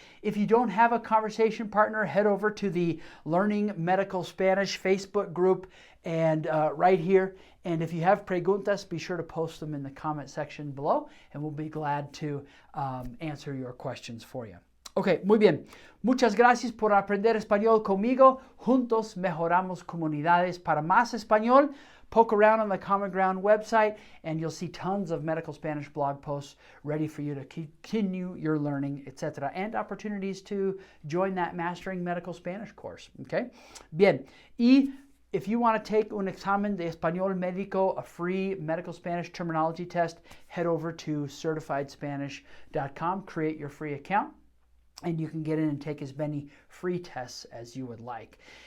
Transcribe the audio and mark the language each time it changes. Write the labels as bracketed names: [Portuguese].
[English] If you don't have a conversation partner, head over to the Learning Medical Spanish Facebook group and right here. And if you have preguntas, be sure to post them in the comment section below, and we'll be glad to answer your questions for you. [Spanish] Ok, muy bien. Muchas gracias por aprender español conmigo. Juntos mejoramos comunidades para más español. [English] Poke around on the Common Ground website and you'll see tons of medical Spanish blog posts ready for you to continue your learning, etc. And opportunities to join that Mastering Medical Spanish course. Okay? Bien. Y if you want to take [Spanish] un examen de español médico, [English] a free medical Spanish terminology test, head over to certifiedspanish.com, create your free account, and you can get in and take as many free tests as you would like.